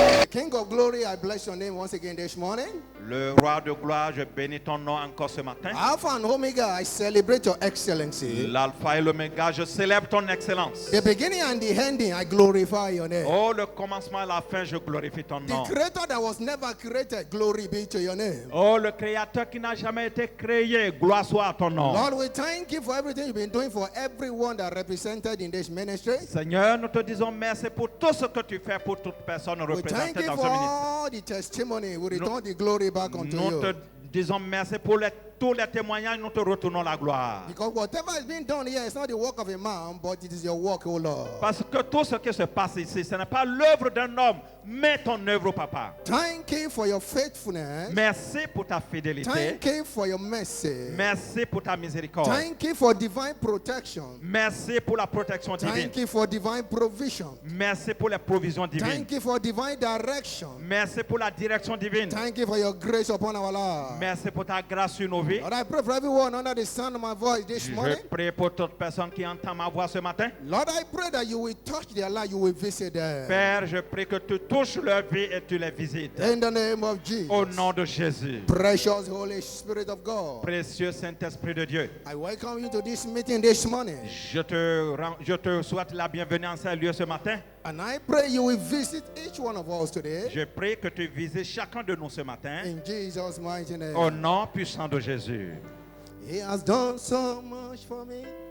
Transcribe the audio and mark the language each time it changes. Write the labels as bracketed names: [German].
[English] King of glory, I bless your name once again this morning. [French] Le roi de gloire, je bénis ton nom encore ce matin. [English] Alpha and Omega, I celebrate your excellency. [French] L'alpha et l'oméga, je célèbre ton excellence. [English] The beginning and the ending, I glorify your name. [French] Oh, le commencement et la fin, je glorifie ton nom. [English] The creator that was never created, glory be to your name. [French] Oh, le créateur qui n'a jamais été créé, gloire soit à ton nom. [English] Lord, we thank you for everything you've been doing for everyone that represented in this ministry. [French] Seigneur, nous te disons merci pour tout ce que tu fais pour toute personne [English] We thank [French] représentée [English] you [French] dans [English] for [French] ce ministère. [English] all the testimony. We return the glory back unto [French] Nous te [English] you. [French] disons merci pour tous les témoignages, nous te retournons la gloire. [English] Because whatever is being done here is not the work of a man, but it is your work, O Lord. [French] Parce que tout ce qui se passe ici, ce n'est pas l'œuvre d'un homme, mais ton œuvre, papa. [English] Thank you for your faithfulness. [French] Merci pour ta fidélité. [English] Thank you for your mercy. [French] Merci pour ta miséricorde. [English] Thank you for divine protection. [French] Merci pour la protection divine. [English] Thank you for divine provision. [French] Merci pour les provisions divines. [English] Thank you for divine direction. [French] Merci pour la direction divine. [English] Thank you for your grace upon our lives. [French] Merci pour ta grâce sur nos vies. [English] Lord, I pray for everyone under the sound of my voice this [French] Je [English] morning. [French] prie pour toute personne qui entend ma voix ce matin. [English] Lord, I pray that you will touch their life, you will visit them. [French] Père, je prie que tu touches leur vie et tu les visites. [English] In the name of Jesus. [French] Au nom de Jésus. [English] Precious Holy Spirit of God. [French] Précieux Saint-Esprit de Dieu. [English] I welcome you to this meeting this morning. [French] Je te souhaite la bienvenue en ce lieu ce matin. [English] And I pray you will visit each one of us today. [French] Je prie que tu visites chacun de nous ce matin. [English] In Jesus' mighty name. [French] Au nom puissant de Jésus. [English] He has done so much for me.